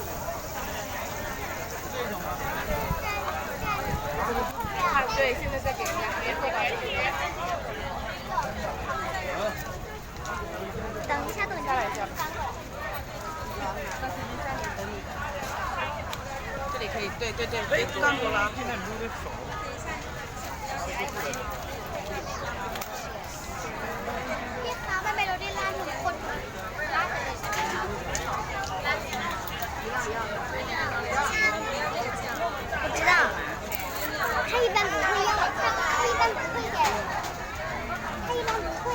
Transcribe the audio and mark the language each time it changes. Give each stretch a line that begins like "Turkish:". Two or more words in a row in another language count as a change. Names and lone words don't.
Chinese: 啊，对，现在在给人家免费搞。等一下，等一下，下来一下。这里可以，对对对，别干多了。现在你用的手。
Thai: พี่คะมันเป็นรถที่ร้านทุกคนร้านเลยใช่ไหมคะ
Chinese: 我知道，他一般不会用，他一般不会给，他一般不